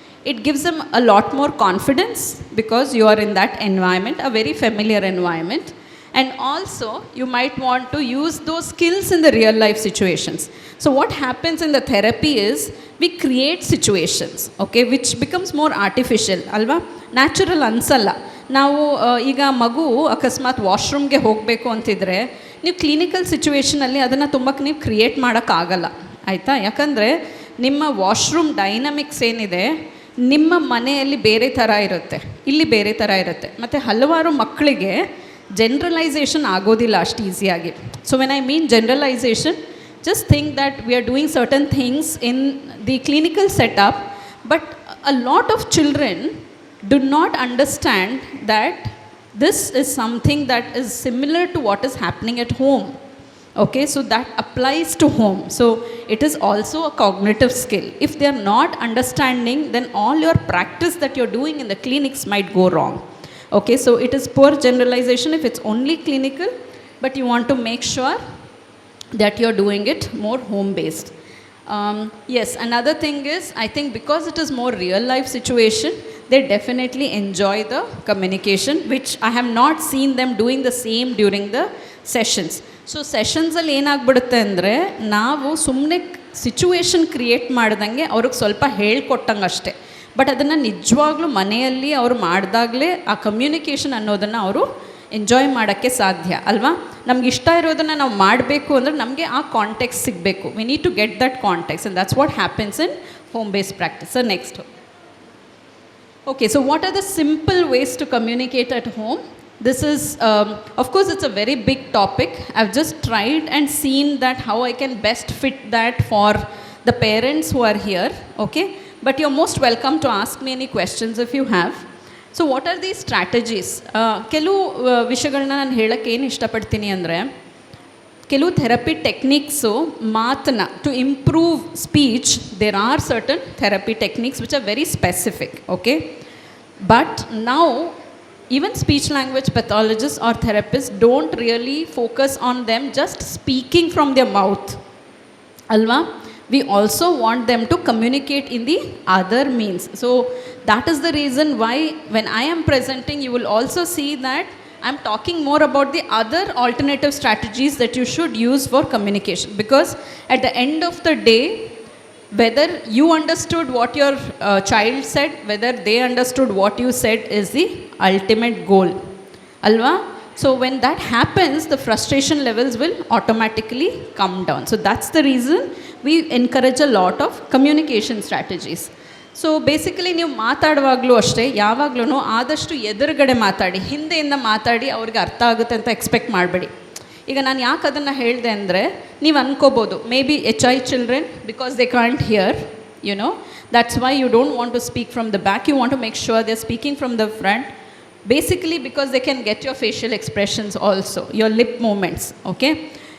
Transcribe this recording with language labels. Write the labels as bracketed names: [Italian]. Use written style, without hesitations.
[English] It gives them a lot more confidence because you are in that environment, a very familiar environment. And also you might want to use those skills in the real life situations. So what happens in the therapy is we create situations, okay, which becomes more artificial, [Kannada] alva, natural ansalla. ನಾವು ಈಗ ಮಗು ಅಕಸ್ಮಾತ್ ವಾಶ್ರೂಮ್ಗೆ ಹೋಗಬೇಕು ಅಂತಿದ್ರೆ ನೀವು clinical ಸಿಚುವೇಷನಲ್ಲಿ ಅದನ್ನು ತುಂಬಕ್ಕೆ ನೀವು ಕ್ರಿಯೇಟ್ ಮಾಡೋಕ್ಕಾಗಲ್ಲ, ಆಯಿತಾ? ಯಾಕಂದರೆ ನಿಮ್ಮ ವಾಶ್ರೂಮ್ ಡೈನಮಿಕ್ಸ್ ಏನಿದೆ ನಿಮ್ಮ ಮನೆಯಲ್ಲಿ ಬೇರೆ ಥರ ಇರುತ್ತೆ, ಇಲ್ಲಿ ಬೇರೆ ಥರ ಇರುತ್ತೆ. ಮತ್ತು ಹಲವಾರು ಮಕ್ಕಳಿಗೆ ಜನರಲೈಸೇಷನ್ ಆಗೋದಿಲ್ಲ ಅಷ್ಟು ಈಸಿಯಾಗಿ. [English] So when I mean generalisation, just think that we are doing certain things in the clinical setup, but a lot of children do not understand that this is something that is similar to what is happening at home. Okay, so that applies to home. So it is also a cognitive skill. If they are not understanding, then all your practice that you're doing in the clinics might go wrong. Okay, so it is poor generalization if it's only clinical, but you want to make sure that you're doing it more home based. Yes, another thing is, I think because it is more real life situation, they definitely enjoy the communication, which I have not seen them doing the same during the sessions. [Kannada] So ಸೆಷನ್ಸಲ್ಲಿ ಏನಾಗ್ಬಿಡುತ್ತೆ ಅಂದರೆ ನಾವು ಸುಮ್ಮನೆ situation create ಮಾಡ್ದಂಗೆ ಅವ್ರಿಗೆ ಸ್ವಲ್ಪ ಹೇಳ್ಕೊಟ್ಟಂಗೆ ಅಷ್ಟೇ. But ಅದನ್ನು ನಿಜವಾಗ್ಲೂ ಮನೆಯಲ್ಲಿ ಅವರು ಮಾಡಿದಾಗಲೇ ಆ ಕಮ್ಯುನಿಕೇಷನ್ ಅನ್ನೋದನ್ನು ಅವರು ಎಂಜಾಯ್ ಮಾಡೋಕ್ಕೆ ಸಾಧ್ಯ ಅಲ್ವಾ? ನಮ್ಗೆ ಇಷ್ಟ ಇರೋದನ್ನು ನಾವು ಮಾಡಬೇಕು ಅಂದರೆ ನಮಗೆ ಆ ಕಾಂಟೆಕ್ಸ್ಟ್ ಸಿಗಬೇಕು. [English] We need to get that context and that's what happens in home based practice. So next, okay, so what are the simple ways to communicate at home? This is, of course, it's a very big topic. I've just tried and seen that how I can best fit that for the parents who are here, okay? But you're most welcome to ask me any questions if you have. So what are these strategies? [Kannada] ಕೆಲವು ವಿಷಯಗಳನ್ನ ನಾನು ಹೇಳಕ್ಕೆ ಏನು ಇಷ್ಟಪಡ್ತೀನಿ ಅಂದರೆ, ಕೆಲವು therapy techniques ಮಾತನ್ನ [English] To improve speech, there are certain therapy techniques which are very specific, okay? But ನಾವು even speech language pathologists or therapists don't really focus on them just speaking from their mouth. Alva? We also want them to communicate in the other means. So that is the reason why when I am presenting, you will also see that I'm talking more about the other alternative strategies that you should use for communication. Because at the end of the day, whether you understood what your child said, whether they understood what you said is the ultimate goal. Alva? So when that happens, the frustration levels will automatically come down. So that's the reason we encourage a lot of communication strategies. [Kannada] So basically ನೀವು ಮಾತಾಡುವಾಗಲೂ ಅಷ್ಟೇ, ಯಾವಾಗಲೂ ಆದಷ್ಟು ಎದುರುಗಡೆ ಮಾತಾಡಿ, ಹಿಂದೆಯಿಂದ ಮಾತಾಡಿ ಅವ್ರಿಗೆ ಅರ್ಥ ಆಗುತ್ತೆ ಅಂತ ಎಕ್ಸ್ಪೆಕ್ಟ್ ಮಾಡಬೇಡಿ. ಈಗ ನಾನು ಯಾಕೆ ಅದನ್ನು ಹೇಳಿದೆ ಅಂದರೆ, ನೀವು ಅನ್ಕೋಬೋದು [English] May be HI children because they can't hear, you know, that's why you don't want to speak from the back, you want to make sure they're speaking from the front, basically because they can get your facial expressions also, your lip movements, okay?